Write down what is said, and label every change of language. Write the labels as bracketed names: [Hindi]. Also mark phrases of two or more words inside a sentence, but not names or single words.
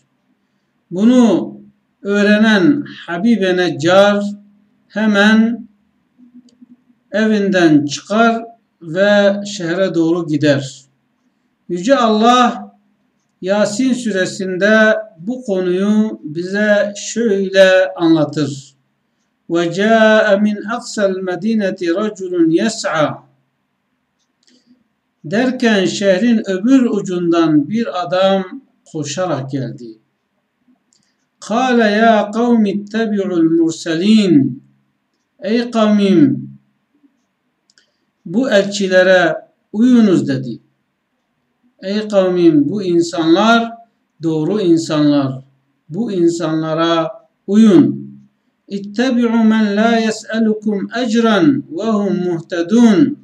[Turkish] Bunu öğrenen Habibe Neccar hemen evinden çıkar ve şehre doğru gider. Yüce Allah Yasin suresinde bu konuyu bize şöyle anlatır. [Arabic] وَجَاءَ مِنْ أَقْصَى الْمَدِينَةِ رَجُلٌ يَسْعَى [Turkish] derken şehrin öbür ucundan bir adam koşarak geldi. [Arabic] قَالَ يَا قَوْمِ اتَّبِعُوا الْمُرْسَلِينَ [Turkish] Ey kavmim, bu elçilere uyunuz dedi. Ey kavmim, bu insanlar doğru insanlar. Bu insanlara uyun. [Arabic] اتبعوا من لا يسألكم أجرا وهم مهتدون.